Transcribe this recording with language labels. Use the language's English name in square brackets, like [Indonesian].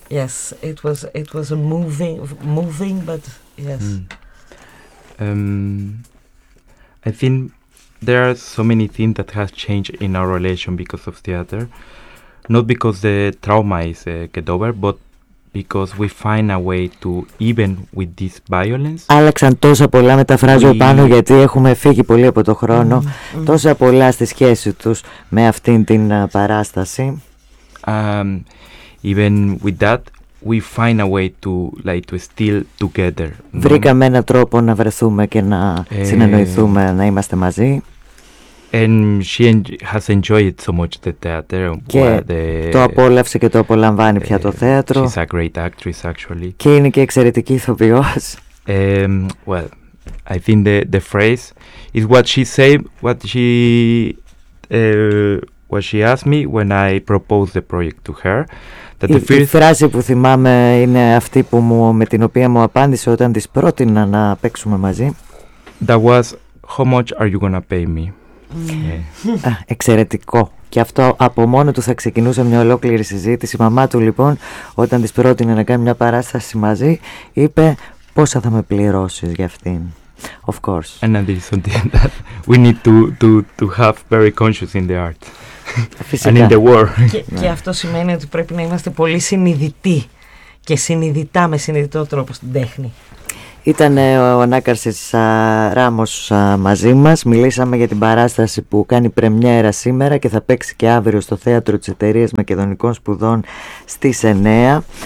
[English] Yes, it was a moving, but yes. I think there are so many things that has changed in our relation because of theater, not because the trauma is get over, but because we find a way to, even with this violence. [Greek] Άλλαξαν τόσα πολλά, μεταφράζω πάνω γιατί έχουμε φύγει πολύ από το χρόνο, τόσα πολλά στη σχέση τους με αυτήν την παράσταση. [English] Even with that, we find a way to, like, to still together. [Greek] Βρήκαμε έναν τρόπο να βρεθούμε και να συνεννοηθούμε, να είμαστε μαζί. [English] And she has enjoyed so much the theater. [Greek] Και το απόλαυσε και το απολαμβάνει πια το θέατρο. [English] She's a great actress, actually. [Greek] Και είναι και εξαιρετική ηθοποιός. [English] Well, I think the phrase is what she said, what she asked me when I proposed the project to her. [Greek] Η φράση που θυμάμαι είναι αυτή που με την οποία μου απάντησε όταν της πρότεινα να παίξουμε μαζί. [English] That was, how much are you gonna pay me? [Greek] Εξαιρετικό. Και αυτό από μόνο του θα ξεκινούσε μια ολόκληρη συζήτηση. Η μαμά του, λοιπόν, όταν της πρότεινε να κάνει μια παράσταση μαζί, είπε, πόσα θα με πληρώσεις για αυτήν. [English] Of course. And then there's something that we need to have very conscious in the art. [Greek] Φυσικά. [English] And in the war. [Greek] Και, yeah. Και αυτό σημαίνει ότι πρέπει να είμαστε πολύ συνειδητοί και συνειδητά με συνειδητό τρόπο στην τέχνη. Ήταν ο Ανάκαρσης Ράμος μαζί μας. Μιλήσαμε για την παράσταση που κάνει πρεμιέρα σήμερα και θα παίξει και αύριο στο Θέατρο της Εταιρείας Μακεδονικών Σπουδών στις 9.